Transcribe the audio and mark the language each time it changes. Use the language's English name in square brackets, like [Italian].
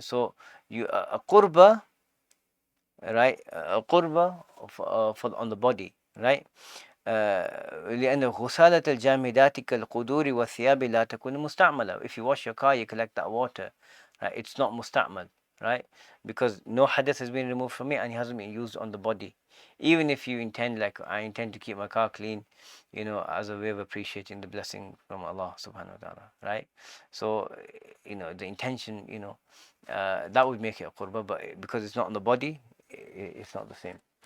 [English] So you a qurba, right? A qurba on the body, right? [Arabic] لأن غسالة الجامدات كالقدور والثياب لا تكون مستعملة. [English] If you wash your car, you collect that water, right? It's not musta'mal, right? Because no hadith has been removed from it and it hasn't been used on the body. Even if you intend, like I intend to keep my car clean, as a way of appreciating the blessing from Allah subhanahu wa ta'ala, right? So, the intention, that would make it a qurba, but because it's not on the body, it's not the same.